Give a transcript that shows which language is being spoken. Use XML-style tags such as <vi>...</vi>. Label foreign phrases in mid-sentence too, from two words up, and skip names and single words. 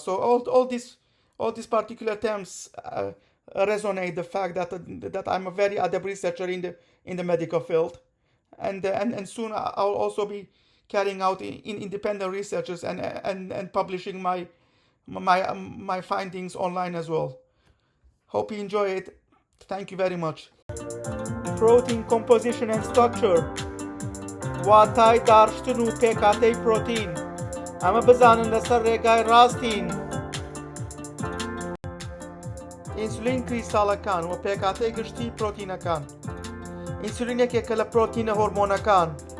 <en>So all these particular terms resonate the fact that I'm a very adept researcher in the medical field, and soon I'll also be carrying out independent researches and publishing my findings online as well. Hope you enjoy it. Thank you very much. Protein composition and structure.</en> <ckb>واتای دارشتن و پێکاتەی پرۆتین. ئەمە بزانن لەسەر ڕێگای ڕاستین. ئینسولین کریستاڵەکان و پێکاتەی گشتی پرۆتینەکان. ئینسولین یەکێکە لە پرۆتینە هۆرمۆنەکان.</ckb>